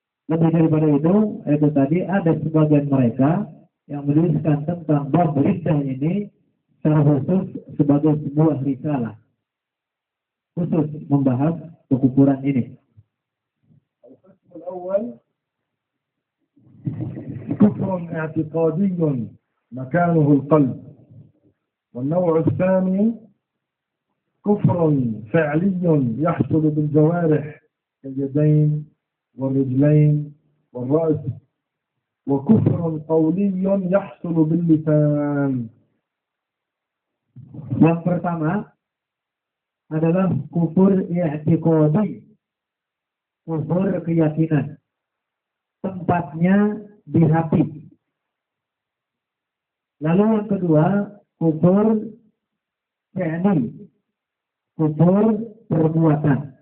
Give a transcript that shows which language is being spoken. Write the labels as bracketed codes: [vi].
[id] Lebih daripada itu tadi ada sebagian mereka yang menuliskan tentang bab riddah ini secara khusus sebagai sebuah risalah khusus membahas kekufuran ini. [ar] القسم الأول كفر اعتقادي مكانه القلب. والنوع الثاني كفر فعلي يحصل بالجوارح اليدين والرجلين والرأس، وكفر قولي يحصل باللسان. [id] Yang pertama adalah kufur i'tiqadi, kufur keyakinan. Tempatnya di hati. Lalu yang kedua, kufur fi'li, kufur perbuatan.